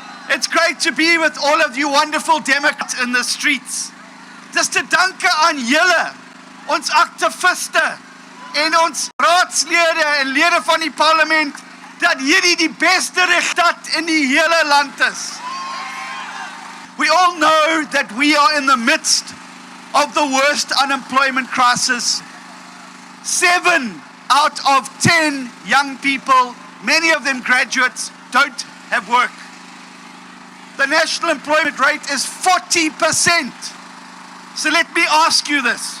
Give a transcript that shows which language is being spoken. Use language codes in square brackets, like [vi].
[en] It's great to be with all of you wonderful Democrats in the streets. [af] Dis te danke aan julle, ons aktiviste en ons raadslede en lede van die parlement, dat hierdie die beste regstad in die hele land is. [en] We all know that we are in the midst of the worst unemployment crisis. 7 out of 10 young people, many of them graduates, don't have work. The national employment rate is 40%. So let me ask you this.